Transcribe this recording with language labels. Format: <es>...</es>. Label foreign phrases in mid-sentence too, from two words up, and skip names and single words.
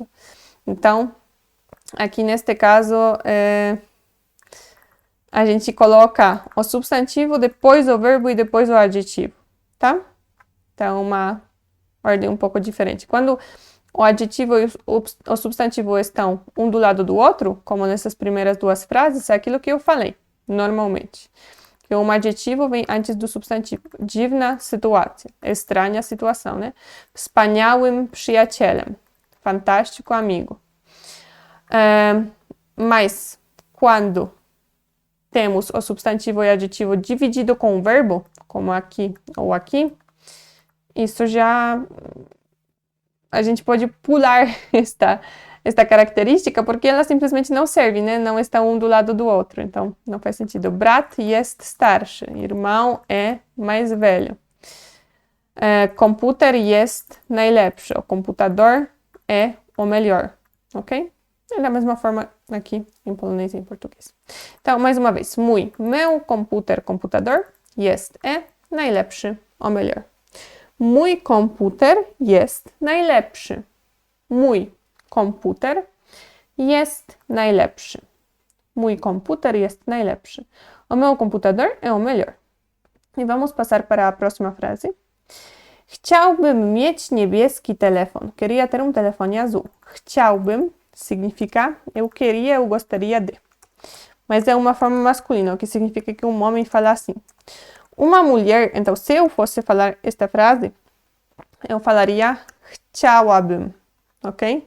<pt>Então, aqui neste caso, a gente coloca o substantivo, depois o verbo e depois o adjetivo, tá? Então, uma ordem um pouco diferente. Quando o adjetivo e o substantivo estão um do lado do outro, como nessas primeiras duas frases, é aquilo que eu falei, normalmente. Que um adjetivo vem antes do substantivo.</pt> <pl>Dziwna sytuacja,</pl> <pt>estranha situação, né?</pt> <pl>Wspaniałym przyjacielem,</pl> <pt>fantástico amigo. Mas, quando temos o substantivo e adjetivo dividido com o verbo, como aqui ou aqui, isso já a gente pode pular esta característica, porque ela simplesmente não serve, né? Não está um do lado do outro, então não faz sentido.</pt> <pl>Brat jest starszy,</pl> <pt>irmão é mais velho.</pt> <pl>Komputer jest najlepszy,</pl> <pt>o computador é o melhor, ok? É da mesma forma aqui em polonês e em português. Então, mais uma vez, meu computador</pt> <pl>jest najlepszy,</pl> <pt>o melhor.</pt> <pl>Mój komputer jest najlepszy. Mój komputer jest najlepszy. Mój komputer jest najlepszy.</pl> <pt>O meu computador é o melhor. E vamos passar para a próxima frase.</pt> <pl>Chciałbym mieć niebieski telefon.</pl> <pt>Queria ter um telefone azul. Chciałbym significa eu queria, eu gostaria de. Mas é uma forma masculina, o que significa que um homem fala assim. Uma mulher, então, se eu fosse falar esta frase, eu falaria chciałabym, ok?</pt>